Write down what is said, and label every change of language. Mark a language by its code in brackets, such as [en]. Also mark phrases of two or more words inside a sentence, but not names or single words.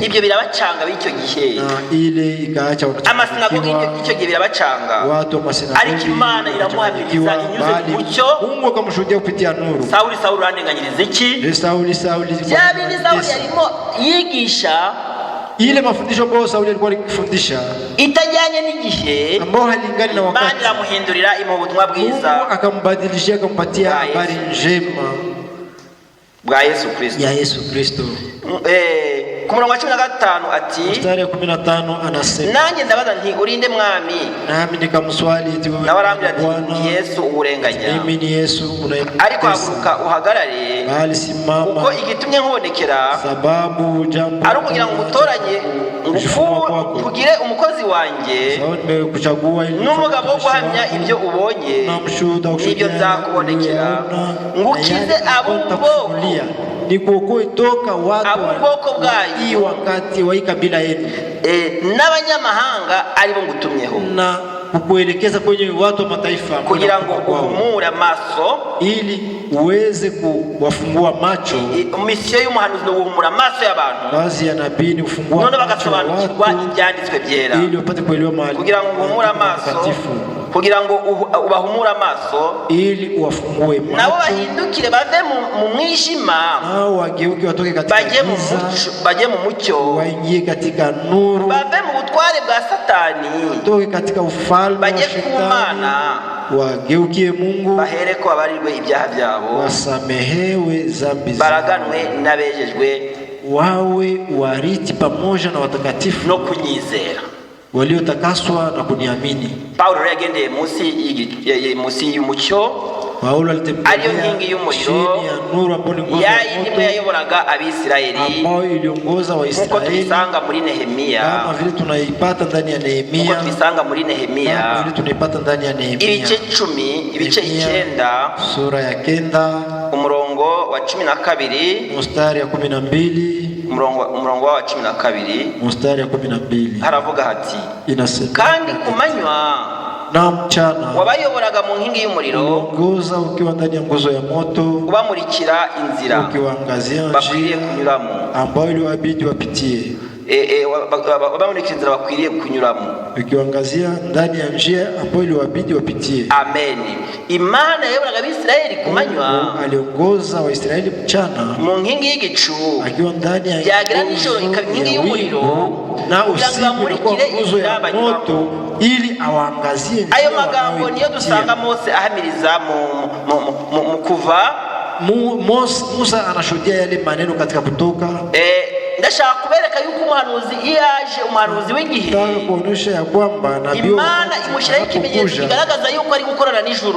[rw] Ibyo birabacanga b'icyo gihe. [sw] Na ile ikaacha watu. [rw] Amasinagogi icyo gihe birabacanga. [sw] Watu wa masinagogi. [rw] Ariko Imana iramuhamiriza inyuze mu mucyo. [sw] Mungu akamshuhudia kupitia nuru. [rw] Sauli urandenganyiriza iki? Sauli Sauli yarimo yigisha [sw] ile mafundisho ambayo Sauli alikuwa akifundisha [rw] itajyanye n'igihe, [sw] ambao halingani na wakati. [rw] Imana iramuhindurira imubutumwa bwiza, [sw] Mungu akambadilishia akampatia habari njema. [rw] bwa Yesu Kristo. [sw] ya Yesu Kristo. [rw] Ku murongo wa 15 ati, [sw] mstari wa 15 anasema, [rw] nanjye ndabaza nti urinde mwami, [sw] nami nikamswali ati wewe [rw] nawarambira ati Yesu urenganya, [sw] mimi ni Yesu unayemtesa, [rw] ariko haguruka uhagarare, [sw] bali simama, [rw] kuko igitumye nkubonekera [sw] sababu jambo [rw] ari ukugira ngo umutoranye kugire umukozi wanjye n'umugabo wo guhamya ibyo ubonye n'ibyo nzakubonekera, ngukize ab'ubwoko, [sw] nikuokoe toka watu [rw] bwayo [sw] hii wakati wa kabila yenu, [rw] n'abanyamahanga aribo ngutumyeho, [sw] na kukuelekeza kwenye watu wa mataifa, [rw] kugira ngo uhumure amaso, [sw] ili uweze kuwafungua macho. [rw] Misiyo y'umuhanuzi no guhumura amaso y'abantu, [sw] kazi ya nabii ni kufungua [rw] none bagasobanukirwa ibyanditswe byera, [sw] ili upate kuelewa mahali, [rw] kugira ngo uhumure amaso, kugira ngo ubahumure amaso, [sw] ili uwafungue macho, [rw] nabo bahindukire bave mu mwijima, [sw] nao wageuke watoke katika giza, [rw] baje mu mucyo, [sw] waingie katika nuru, [rw] bave mu butware bwa Satani, [sw] watoke katika ufalme wa Shetani, wageukie Mungu, [rw] bahereko abarirwe ibyaha byabo, [sw] wasamehewe dhambi zao, [rw] baraganwe n'abejejwe, [sw] wawe wariti pamoja na watakatifu [rw] no kunyizera, [sw] waliotakaswa na kuniamini. [rw] Paulo yagendeye munsi y'umucyo, [sw] Paulo alitembea chini ya nuru ambayo ni nguzo [rw] ya yayoboraga Abisirayeli, [sw] ambayo iliongoza Waisraeli, [rw] kuko tulisanga muri Nehemia, [sw] kama vile tunaipata ndani ya Nehemia, [rw] kuko tulisanga muri Nehemia, [sw] kama vile tunaipata ndani ya Nehemia, [rw] ibice 9, [sw] sura ya 9, [rw] umurongo wa 12, [sw] mstari ya 12, [rw] umurongo wa 12, [sw] mstari ya 12, [rw] haravuga hati, [sw] inasema, [rw] kandi kumanywa [sw] na mchana [rw] wabayoboraga mu nkingi y'umuriro, [sw] uongoza ukiwa ndani ya nguzo ya moto, [rw] ubamurikira inzira, [sw] ukiwaangazia [rw] bakwiriye kunyuramo, [sw] ambayo iliwabidi wapitie, [rw] ubamurikira inzira bakwiriye kunyuramo, [sw] ukiwaangazia ndani ya njia ambayo iliwabidi wapitie. Amen. [rw] Imana yayoboraga Abisirayeli kumanywa, [sw] aliongoza Waisraeli mchana [rw] mu nkingi y'igicu, [sw] akiwa ndani ya [rw] yagira nijoro ikaba inkingi y'umuriro, [sw] na usiku ilikuwa nguzo ya moto, ili awaangazie. [rw] Ayo magambo niyo dusanga Mose ahamiriza mu Kuva. [sw] Musa anashuhudia yale maneno katika Kutoka. [rw] Ndashaka kubereka yuko umuhanuzi iyaje, umuhanuzi w'igihe, [sw] kuonesha ya kwamba nabii [rw] Imana imushyiraho ikimenyetso kigaragaza yuko ari gukorana n'ijuru.